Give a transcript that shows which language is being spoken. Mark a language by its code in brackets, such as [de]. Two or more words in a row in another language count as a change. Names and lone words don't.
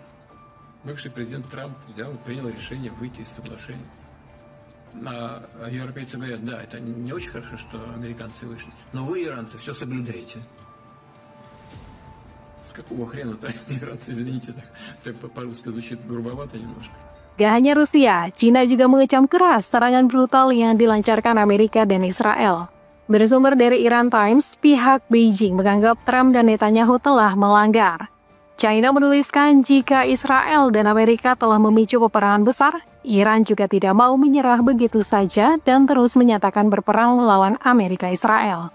[ru] Бывший президент Трамп взял и принял решение выйти из соглашения. А европейцы говорят, да, это не очень хорошо, что американцы вышли, но вы, иранцы, все соблюдаете. Какого хрена-то, извините, так по-русски звучит грубовато немножко. [id] Gak hanya Rusia, China juga mengecam keras serangan brutal yang dilancarkan Amerika dan Israel. Bersumber dari Iran Times, pihak Beijing menganggap Trump dan Netanyahu telah melanggar. China menuliskan jika Israel dan Amerika telah memicu peperangan besar, Iran juga tidak mau menyerah begitu saja dan terus menyatakan berperang melawan Amerika Israel.